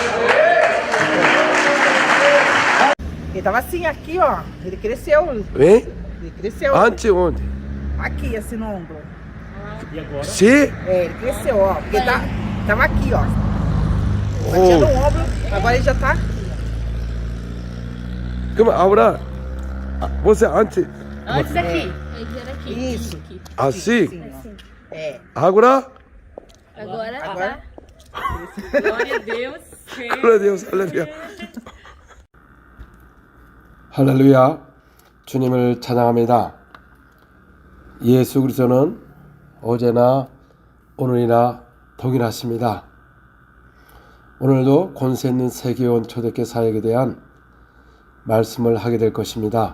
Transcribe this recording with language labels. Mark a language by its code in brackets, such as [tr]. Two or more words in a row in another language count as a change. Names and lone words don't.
[pt] Ele tava assim, aqui, ó. Ele cresceu. Hein? Ele cresceu. Antes onde? Aqui, assim, no ombro. E agora? Sim? É, ele cresceu, ó. Porque tava aqui, ó. Batia no ombro, agora ele já tá. [ko] 그럼 아브라, [pt] você antes Antes aqui. Ele era aqui. Isso. assim? Sim, ó. É. Agora? Agora Agora. tá. Glória a Deus. Glória a Deus. [ko] 할렐루야. 할렐루야. 주님을 찬양합니다. 예수 그리스도는 어제나 오늘이나 동일하십니다. 오늘도 권세 있는 세계원 초대교회 사역에 대한 말씀을 하게 될 것입니다.